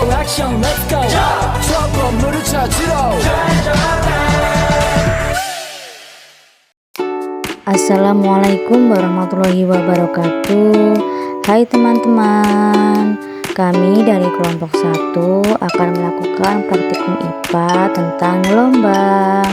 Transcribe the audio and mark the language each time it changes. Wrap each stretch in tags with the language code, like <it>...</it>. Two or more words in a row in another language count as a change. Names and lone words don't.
<ko>액션</ko> <en>let's go</en> <ko>저 건물을 찾으러</ko> <ar>السلام عليكم ورحمة الله وبركاته.</ar> <id>Hai teman-teman, kami dari kelompok 1 akan melakukan praktikum IPA tentang gelombang.</id>